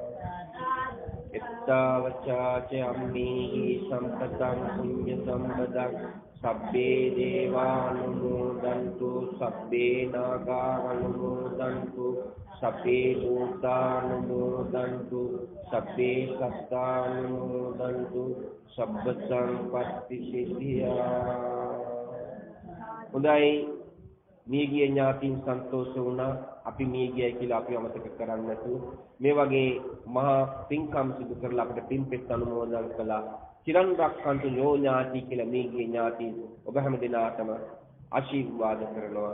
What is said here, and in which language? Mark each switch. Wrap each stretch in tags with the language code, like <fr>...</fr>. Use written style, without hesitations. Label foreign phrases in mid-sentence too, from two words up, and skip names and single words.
<pi>එත්තවචාච අම්මේහි සම්පතං පුඤ්ඤ සම්පදං සබ්බේ දේවානුමෝදන්තු සබ්බේ නාගානුමෝදන්තු සබ්බේ භූතානුමෝදන්තු සබ්බේ සත්තානුමෝදන්තු සබ්බ සංපත්ති සිද්ධියා.</pi> <si>හොඳයි මේගිය ඥාතින් සන්තෝෂ වුණා. අපි මේගියයි කියලා අපි අමතක කරන්නේ නැතුව මේ වගේ මහා පින්කම් සිදු කරලා අපිට පින්පෙත් අනුමෝදන් කළා.</si> <pi>චිරන් රක්ඛන්තු යෝ ඥාති</pi> <si>කියලා මේගිය ඥාති ඔබ හැම දිනාටම ආශිර්වාද කරනවා.</si>